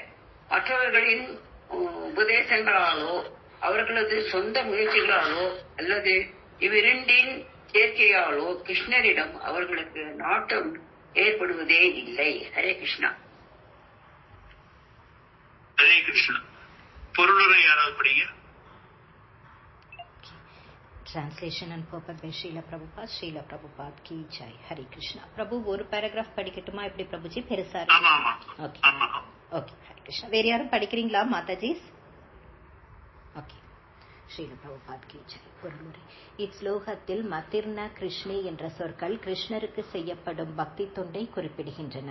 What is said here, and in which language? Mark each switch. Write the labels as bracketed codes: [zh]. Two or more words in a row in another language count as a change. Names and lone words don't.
[ta] மற்றவர்களின் உபதேசங்களாலோ அவர்களது சொந்த முயற்சிகளாலோ அல்லது இவ்விரண்டின் சேர்க்கையாலோ கிருஷ்ணரிடம் அவர்களுக்கு நாட்டம் ஏற்படுவதே இல்லை. ஹரே கிருஷ்ணா. ஹரே கிருஷ்ணா. பொருளுரை யாராவது படிங்க. [en] Translation and purport by Srila Prabhupada. [hi] श्रील प्रभुपाद की जय. [ta] Hare Krishna. Prabhu ஒரு paragraph படிக்கட்டுமா? எப்படி பிரபுஜி? பெருசா இருக்கு. ஆமா ஆமா. ஓகே ஓகே. ஹரே கிருஷ்ணா. வேற யாரும் படிக்கிறீங்களா மாதாஜி? ஓகே. [hi] श्रील प्रभुपाद की जय. [ta] பொருளுரை. இஸ்லோகத்தில் மதிர்ன கிருஷ்ணே என்ற சொற்கள் கிருஷ்ணருக்கு செய்யப்படும் பக்தி தொண்டை குறிப்பிடுகின்றன.